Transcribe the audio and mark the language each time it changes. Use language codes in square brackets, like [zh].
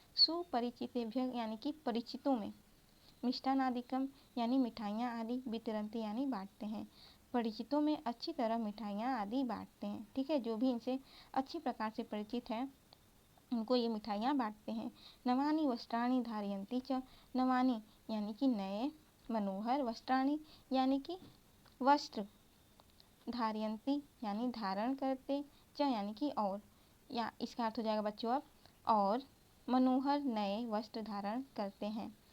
[hi] सुपरिचितेभ्य यानी कि परिचितों में, मिष्टान्नादिकम यानी मिठाइयाँ आदि, वितरन्ति यानी बांटते हैं। परिचितों में अच्छी तरह मिठाइयाँ आदि बांटते हैं। ठीक है, जो भी इनसे अच्छी प्रकार से परिचित है उनको ये मिठाइयाँ बांटते हैं। [sa] नवानी वस्त्राणि धारयन्ति च। [hi] नवानी यानी कि नए, मनोहर, वस्त्राणि यानी कि वस्त्र, धारयन्ति यानी धारण करते, च यानी कि और, या इसका अर्थ हो जाएगा बच्चों अब और मनोहर नए वस्त्र धारण करते हैं।